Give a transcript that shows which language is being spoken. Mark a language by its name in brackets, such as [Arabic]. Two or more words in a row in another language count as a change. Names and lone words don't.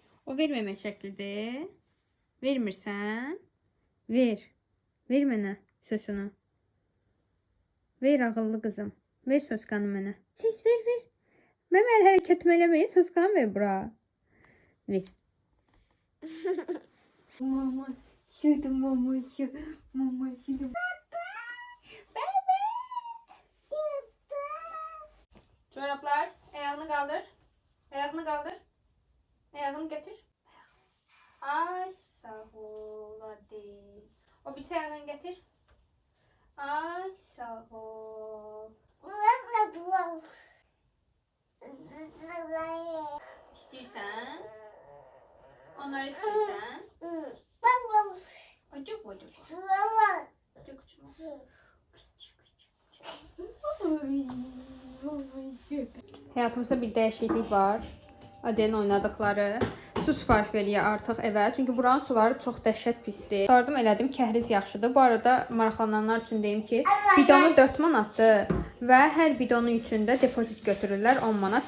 [Azerbaijani] O verməmək şəklidir. Vermirsən? Ver. Ver mənə sözünü. Ver ağıllı qızım. Ver soskanı mənə. Siz ver. Mən əl hərəkətimi eləməyin, soskanı ver bura. Ver. [Turkish] Mama, şurada mama, mama, şurada. Çoraplar, ayağını kaldır. Ayağını kaldır. Ayağını getir. Ay sağ ol hadi. O bir ayağını getir. Ay sağ ol. İstiyorsan. Onları istiyorsan. Acık acık. [Azerbaijani] Həyatımızda bir dəyişiklik var. [Turkish] Adelin oynadıkları. [Azerbaijani] Su sifariş veriyor artıq evə. Çünki buranın suları çox dəhşət pisdir. Yardım elədim, kəhriz yaxşıdır. Bu arada maraqlananlar üçün deyim ki, bidonu 4 manatdır və hər bidonu üçün də depozit götürürlər 10 manat.